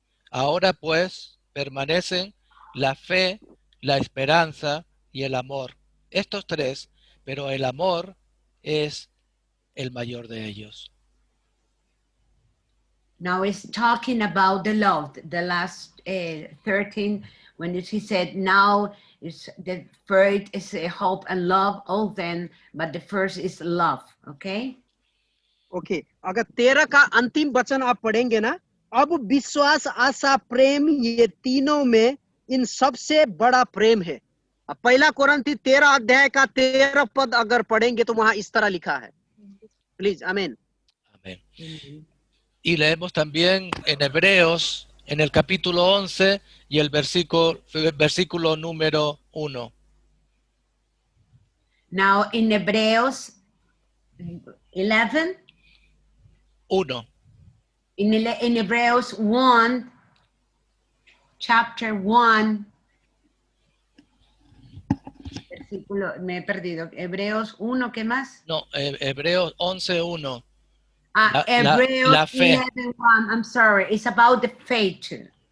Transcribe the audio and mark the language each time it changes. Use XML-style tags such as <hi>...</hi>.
<es>Ahora pues permanecen la fe, la esperanza y el amor. Estos tres, pero el amor es el mayor de ellos.</es> <en>Now it's talking about the love, the last 13, when he said, now is the first is hope and love, all then, but the first is love, okay?</en> <hi>Okay, अगर 13 का अंतिम वचन आप पढ़ेंगे ना, अब विश्वास, आशा, प्रेम, ये तीनों में इन सबसे बड़ा प्रेम है। अब पहला कोरिन्थी 13 अध्याय का 13 पद अगर पढ़ेंगे तो वहां इस तरह लिखा है। प्लीज, आमीन।</hi> <es>Amén. Y leemos también en Hebreos, en el capítulo 11 y el versículo número 1.</es> <en>Now in Hebrews 11, 1. in Hebrews 1, chapter 1,</en> <es>versículo, me he perdido, Hebreos 1, ¿qué más? No, Hebreos 11:1.</es> <en>Hebrews</en> <es>la fe.</es> <en>11:1, I'm sorry, it's about the faith too.</en>